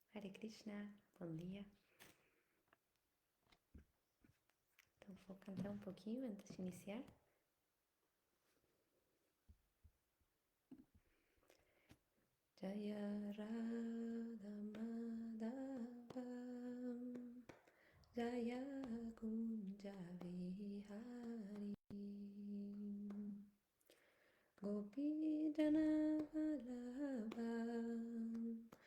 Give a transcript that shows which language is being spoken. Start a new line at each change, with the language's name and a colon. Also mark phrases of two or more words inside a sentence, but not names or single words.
Portuguese: Krishna, bom dia. Então vou cantar um pouquinho antes de iniciar.
Sanskrit: जय राधा माधवम् जय कुञ्ज विहारी गोपी जन वल्लभ